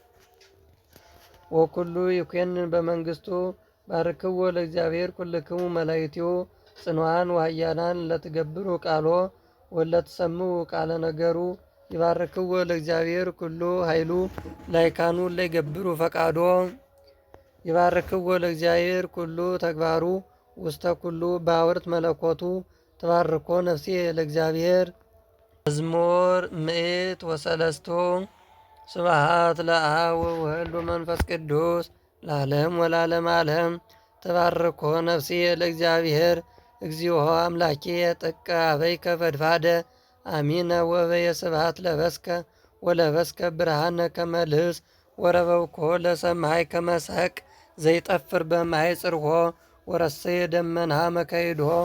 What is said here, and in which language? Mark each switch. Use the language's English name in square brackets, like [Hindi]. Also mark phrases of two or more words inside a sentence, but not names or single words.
[Geez] ወኩሉ ይኩንን በመንግስቱ ባርክዎ ለእግዚአብሔር ኩልክሙ መላእክቲሁ ጽኑዓን ወኃያላን ለትገብሩ ቃሎ ወለትሰምዑ ቃለ ነገሩ ይባርክዎ ለእግዚአብሔር ኩሉ ኃይሉ ላይካኑ ለይገብሩ ፈቃዶ ይባርክዎ ለእግዚአብሔር ኩሉ ተግባሩ ውስተ ኩሉ ባውርት መለኮቱ ተባርኮ ነፍሴ ለእግዚአብሔር። መዝሙር ምዕት ወሰለስቱ ስብሐት ለአብ ወወልድ ወመንፈስ ቅዱስ ለዓለም ወለዓለመ ዓለም። ተባርኮ ነፍሴ ለእግዚአብሔር እግዚኦ አምላኬ ጥቀ አበይከ ፈድፋደ አሚነ ወበየ ስብሐት ለበስከ ወለበስከ ብርሃነ ከመ ልብስ ወረበብኮ ለሰማይ ከመ ሰቅ ዘይጠፍር በማይ ጽርሖ ወረሰየ ደመና መካይድሆ